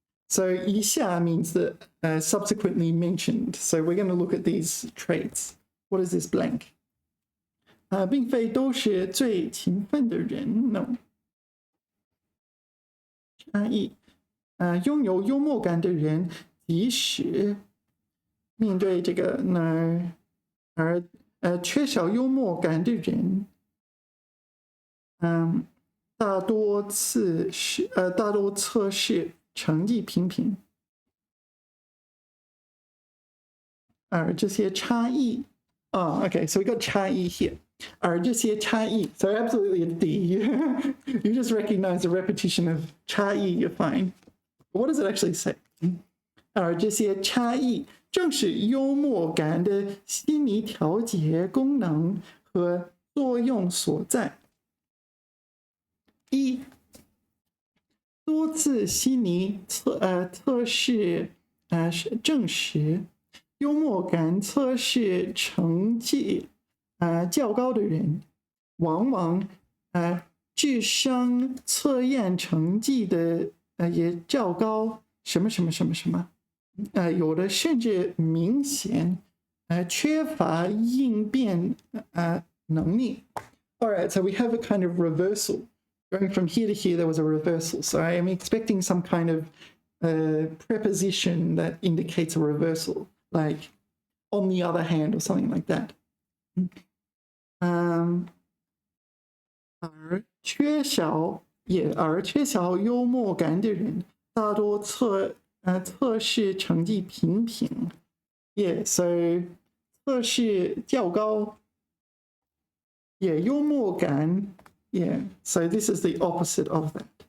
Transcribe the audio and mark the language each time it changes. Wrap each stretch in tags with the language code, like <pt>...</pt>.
<en>So 以下 means that subsequently mentioned. So we're going to look at these traits. What is this blank?</en> <zh>并非都是最勤奋的人 ，</zh> <en>no。</en> <zh>差异，拥有幽默感的人，即使面对这个而缺少幽默感的人，大多测试成绩平平，而这些差异，</zh> <en>okay, so we got</en> <zh>差异</zh> <en>here.</en> <zh>而这些差异</zh> <en>so absolutely it's D. You just recognize the repetition of 差异 you're fine. But what does it actually say?</en> <zh>而这些差异正是幽默感的心理调节功能和作用所在。一，多次心理测试证实，幽默感测试成绩较高的人，往往智商测验成绩的也较高，什么什么什么什么，有的甚至明显缺乏应变能力。</zh> <en>All right, so we have a kind of reversal. Going from here to here, there was a reversal. So I am expecting some kind of preposition that indicates a reversal, like on the other hand or something like that.</en> <zh>而缺少幽默感的人，大多测试成绩平平。</zh> <en>Yeah, so</en> <zh>测试较高。</zh> <en>Yeah, 幽默感。Yeah, so this is the opposite of that.</en>